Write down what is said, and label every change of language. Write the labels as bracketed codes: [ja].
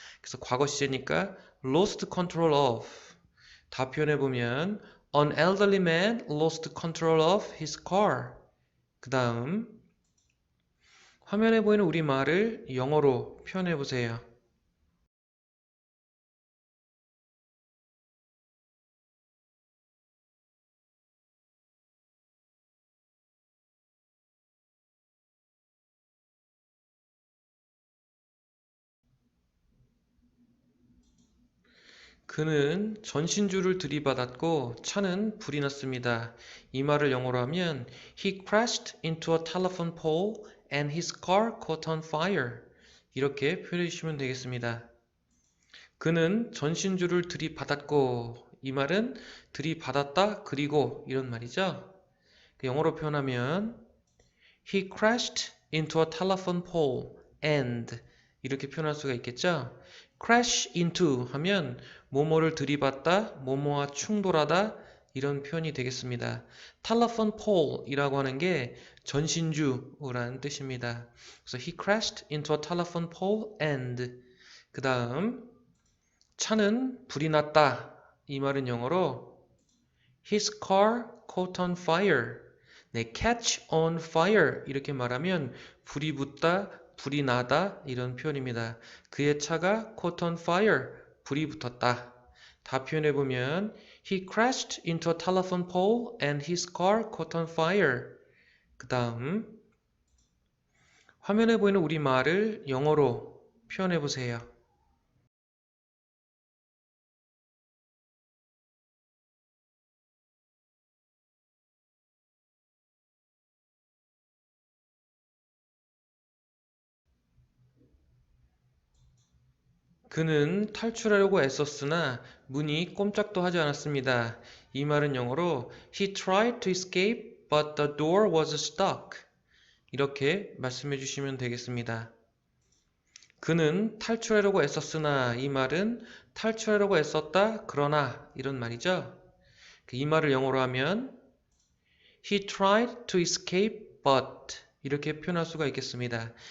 [ko] 그래서 과거 시제니까 [en] lost control of [ko] 다 표현해보면 [en] An elderly man lost control of his car. [ko] 그 다음 화면에 보이는 우리말을 영어로 표현해보세요. 그는 전신주를 들이받았고 차는 불이 났습니다. 이 말을 영어로 하면 [en] He crashed into a telephone pole and his car caught on fire. [ko] 이렇게 표현해 주시면 되겠습니다. 그는 전신주를 들이받았고 이 말은 들이받았다 그리고 이런 말이죠. 영어로 표현하면 [en] He crashed into a telephone pole and [ko] 이렇게 표현할 수가 있겠죠. [en] crash into [ko] 하면 뭐뭐를 들이받다, 뭐뭐와 충돌하다 이런 표현이 되겠습니다. telephone pole 이라고 하는 게 전신주라는 뜻입니다. 그래서 [en] he crashed into a telephone pole and [ko] 그 다음 차는 불이 났다. 이 말은 영어로 [en] his car caught on fire. [ko] 네, [en] catch on fire [ko] 이렇게 말하면 불이 붙다, 불이 나다 이런 표현입니다. 그의 차가 [en] caught on fire, [ko] 불이 붙었다. 다 표현해보면 [en] He crashed into a telephone pole and his car caught on fire. [ko] 그 다음 화면에 보이는 우리말을 영어로 표현해보세요. 그는 탈출하려고 애썼으나 문이 꼼짝도 하지 않았습니다. 이 말은 영어로 [en] He tried to escape but the door was stuck. [ko] 이렇게 말씀해 주시면 되겠습니다. 그는 탈출하려고 애썼으나 이 말은 탈출하려고 애썼다 그러나 이런 말이죠. 이 말을 영어로 하면 [en] He tried to escape but [ko] 이렇게 표현할 수가 있겠습니다.